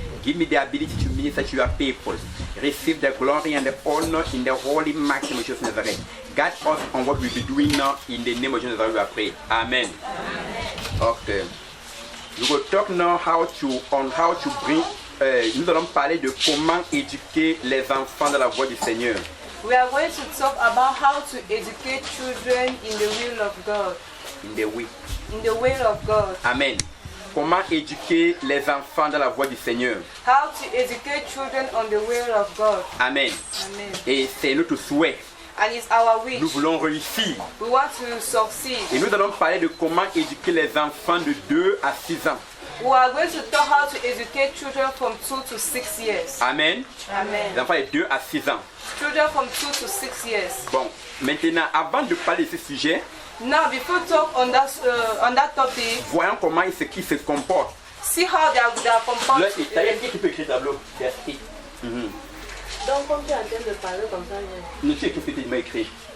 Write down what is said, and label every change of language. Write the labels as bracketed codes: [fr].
[en] Give me the ability to minister to your people. Receive the glory and the honor in the holy mighty name of Jesus Nazareth. Guide us on what we'll be doing now in the name of Jesus Nazareth. We are praying. Amen. Okay. We will talk now on how to bring. [fr] Nous allons parler de comment éduquer les enfants dans la voie du Seigneur. [en] We are going to talk about how to educate children in the will of God. In the way. In the will of God. Amen. [fr] Comment éduquer les enfants dans la voie du Seigneur. [en] How to educate children on the will of God. Amen. Amen. [fr] Et c'est notre souhait [en] and is our wish. [fr] Nous voulons réussir. [en] We want to succeed. [fr] Et nous allons parler de comment éduquer les enfants de 2 à 6 ans. [en] We are going to talk how to educate children from 2 to 6 years. Amen. Amen. [fr] Les enfants de 2 à 6 ans. [en] Children from 2 to 6 years. [fr] Bon, maintenant, avant de parler de ce sujet, [en] Now, before talk on that topic, [fr] voyons comment ils se comportent. [en] see how they are [fr] Là, [en] composed. [fr] il y a qui peut écrire tableau. Donc, comme tu es en train de parler comme ça, Nous sais tout ce que tu m'as écrit.